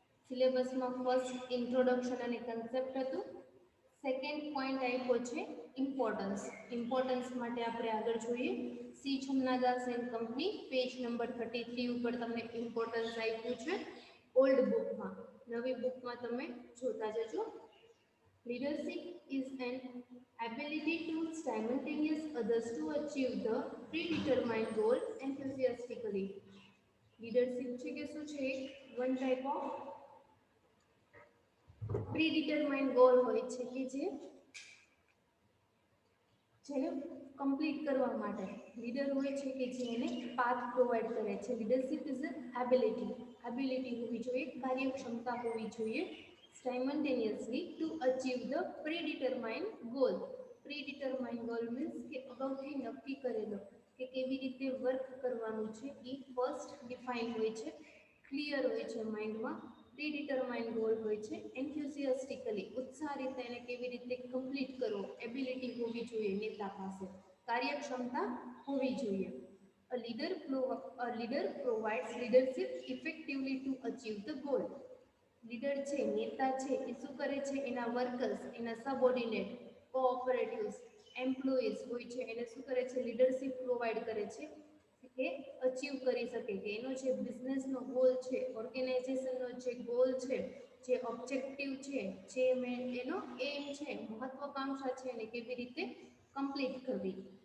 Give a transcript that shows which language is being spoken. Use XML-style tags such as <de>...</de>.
<gu>સિલેબસમાં first introduction અને concept હતું. Second point આપ્યો છે ઇમ્પોર્ટન્સ. ઇમ્પોર્ટન્સ માટે આપણે આગળ જોઈએ C છમનાદાસ and company page number 33 ઉપર તમને ઇમ્પોર્ટન્સ આપ્યું છે. ઓલ્ડ બુકમાં, નવી બુકમાં તમે જોતા જજો.</gu> <en>Leadership is an ability to simultaneous others to achieve the predetermined goal enthusiastically.</en> <gu>Leadership છે કે શું છે?</gu> <en>one type of predetermined goal</en> <gu>હોય છે કે જેને કમ્પ્લીટ કરવા માટે લીડર હોય છે કે જે એને પાથ પ્રોવાઈડ કરે છે.</gu> <en>leadership is ability</en> <gu>હોવી જોઈએ, કાર્યક્ષમતા હોવી જોઈએ</gu> <en>Simultaneously to achieve the predetermined goal.</en> <gu>પ્રીડિટરમાઇન્ડ goal means કે અગાઉથી નક્કી કરેલો કે કેવી રીતે વર્ક કરવાનું છે એ ફર્સ્ટ ડિફાઇન હોય છે, ક્લિયર હોય છે માઇન્ડમાં. પ્રીડિટરમાઇન્ડ ગોલ હોય છે એન્થ્યુસિયાસ્ટિકલી, ઉત્સાહ રીતે એને કેવી રીતે કમ્પ્લીટ કરવો, એબિલિટી હોવી જોઈએ નેતા પાસે, કાર્યક્ષમતા હોવી જોઈએ.</gu> <en>A leader provides leadership effectively to achieve the goal.</en> <gu>Leader છે, નેતા છે, એ શું કરે છે? એના વર્કર્સ, એના સબઓર્ડિનેટ, કોઓપરેટિવ્સ, એમ્પ્લોઈઝ હોય છે એને શું કરે છે? લીડરશિપ પ્રોવાઈડ કરે છે કે અચીવ કરી શકે કે એનો જે બિઝનેસનો ગોલ છે, ઓર્ગેનાઇઝેશનનો જે ગોલ છે, જે ઓબ્જેક્ટિવ છે, જે એનો એમ છે, મહત્વાકાંક્ષા છે એને કેવી રીતે કમ્પ્લીટ કરવી.</gu>